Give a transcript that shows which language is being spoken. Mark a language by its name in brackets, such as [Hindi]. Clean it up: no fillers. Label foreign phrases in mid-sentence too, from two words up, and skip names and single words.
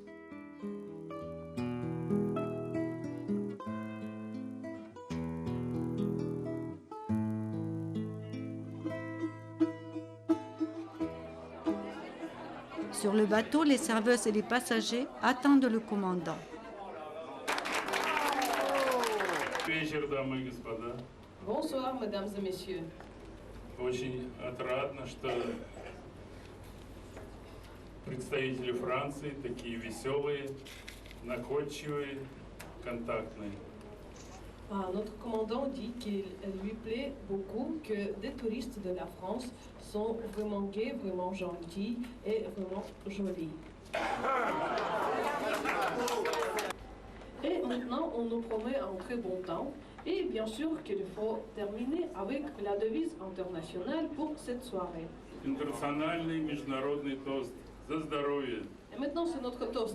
[French] Sur le bateau, les serveuses et les passagers attendent le commandant. [Russian] Вечер, дамы и господа. [French] Bonsoir, mesdames et messieurs. [Russian] Очень отрадно, что представители Франции такие веселые, находчивые, контактные. [French] Notre commandant dit qu'il lui plaît beaucoup que des touristes de la France sont vraiment gais, vraiment gentils et vraiment jolis. Et maintenant, on nous promet un très bon temps. Et bien sûr qu'il faut terminer avec la devise internationale pour cette soirée. [Russian] Интернациональный международный тост за здоровье. [French] Et maintenant, c'est notre toast.